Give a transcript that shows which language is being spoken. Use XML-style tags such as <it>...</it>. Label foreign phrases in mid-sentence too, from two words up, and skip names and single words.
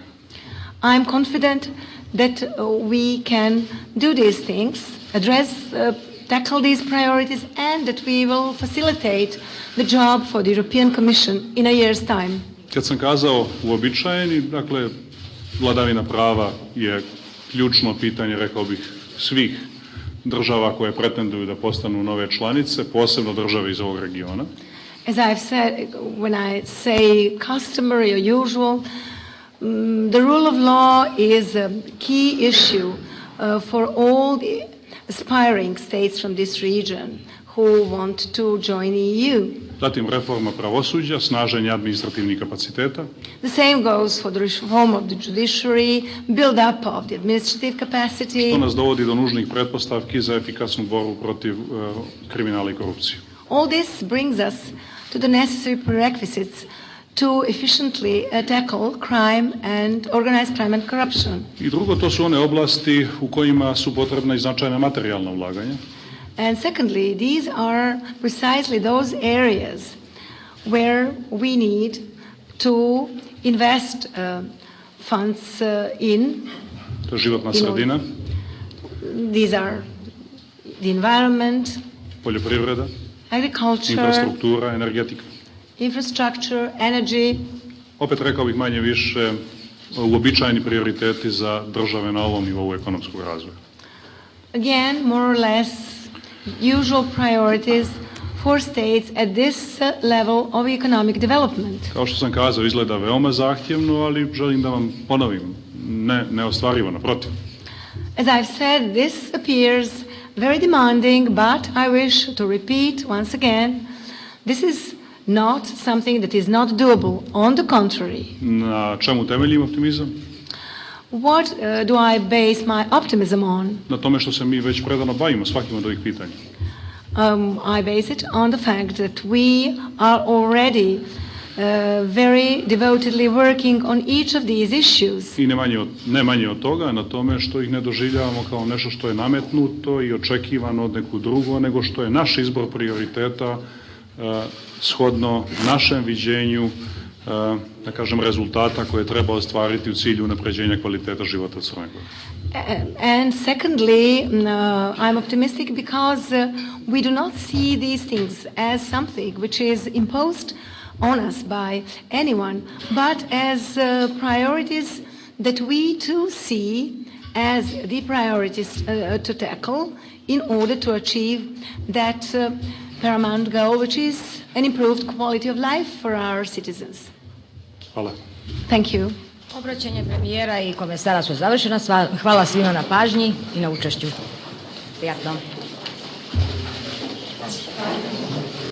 <en>I'm confident that we can do these things, tackle these priorities, and that we will facilitate the job for the European Commission in a year's time.</en> <sr>Kad sam kazao uobičajeni, dakle, vladavina prava je ključno pitanje, rekao bih, svih država koje pretenduju da postanu nove članice, posebno države iz ovog regiona.</sr> <en>As I've said, when I say customary or usual, the rule of law is a key issue for all the aspiring states from this region who want to join EU.</en> <sr>Zatim reforma pravosuđa, snaženje administrativnih kapaciteta.</sr> <en>The same goes for the reform of the judiciary, build up of the administrative capacity.</en> <sr>Što nas dovodi do nužnih pretpostavki za efikasnu borbu protiv kriminala i korupcije.</sr> <en>All this brings us to the necessary prerequisites to efficiently tackle crime and organized crime and corruption.</en> <sr>I drugo, to su one oblasti u kojima su potrebna i značajna materijalna ulaganja.</sr> <en>And secondly, these are precisely those areas where we need to invest funds in.</en> <sr>To je životna sredina.</sr> <en>These are the environment,</en> <sr>poljoprivreda,</sr> <en>agriculture,</en> <sr>infrastruktura, energetika.</sr> <en>Infrastructure, energy.</en> <sr>Opet rekao bih manje više uobičajeni prioriteti za države na ovom nivou ekonomskog razvoja.</sr> <en>Again, more or less, usual priorities for states at this level of economic development.</en> <sr>Kao što sam kazao, izgleda veoma zahtjevno, ali želim da vam ponovim, neostvarivo, naprotiv.</sr> <en>As I've said, this appears very demanding, but I wish to repeat once again, this is not something that is not doable. On the contrary.</en> <sr>Na čemu temeljim optimizam?</sr> <en>What do I base my optimism on?</en> <sr>Na tome što se mi već predano bavimo svakim od ovih pitanja.</sr> <en>I base it on the fact that we are already very devotedly working on each of these issues.</en> <sr>I ne manje od toga, na tome što ih ne doživljavamo kao nešto što je nametnuto i očekivano od nekog drugog, nego što je naš izbor prioriteta shodno našem viđenju, da kažem, rezultata koje treba ostvariti u cilju unapređenja kvaliteta života u Crnoj Gori.</sr> <en>And secondly, I'm optimistic because we do not see these things as something which is imposed on us by anyone, but as priorities that we too see as the priorities to tackle in order to achieve that paramount goal, which is an improved quality of life for our citizens.</en> <sr>Hvala.</sr> <en>Thank you.</en> <sr>Obraćanje premijera i komesara su završena. Hvala svima na pažnji i na učešću. Prijatno.</sr>